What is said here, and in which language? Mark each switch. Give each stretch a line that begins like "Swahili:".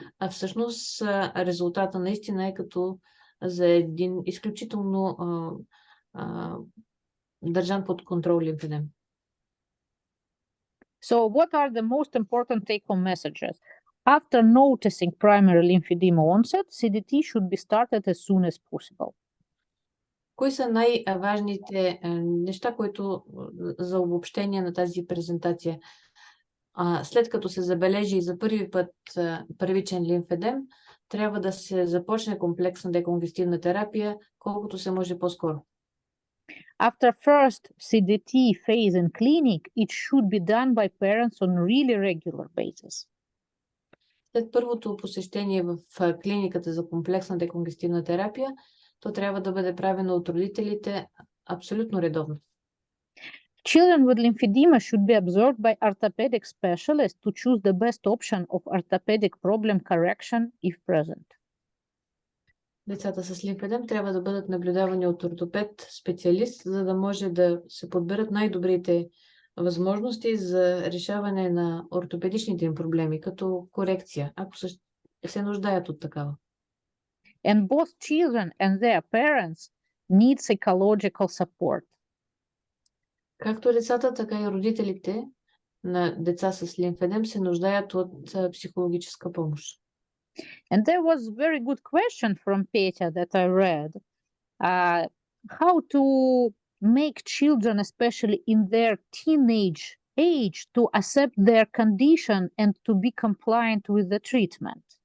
Bulgarian: А всъщност резултата наистина е като за един изключително държан под контрол лимфедем.
English: So what are the most important take-home messages? After noticing primary lymphedema onset, CDT should be started as soon as possible.
Bulgarian: Кои са най-важните неща, които за обобщение на тази презентация? След като се забележи за първи път първичен лимфедем, трябва да се започне комплексна деконгестивна терапия, колкото се може по-скоро.
English: After first CDT phase in clinic, it should be done by parents on really regular basis.
Bulgarian: След първото посещение в клиниката за комплексна деконгестивна терапия, то трябва да бъде правено от родителите абсолютно редовно.
English: Children with lymphedema should be observed by orthopedic specialists to choose the best option of orthopedic problem correction if present.
Bulgarian: Децата с лимфедем трябва да бъдат наблюдавани от ортопед, специалист, за да може да се подберат най-добрите възможности за решаване на ортопедичните им проблеми, като корекция, ако се нуждаят от такава.
English: And both children and their parents need psychological support.
Bulgarian: Както децата, така и родителите на деца с лимфедем се нуждаят от психологическа помощ.
English: And there was a very good question from Petya that I read. how to make children, especially in their teenage age, to accept their condition and to be compliant with the treatment.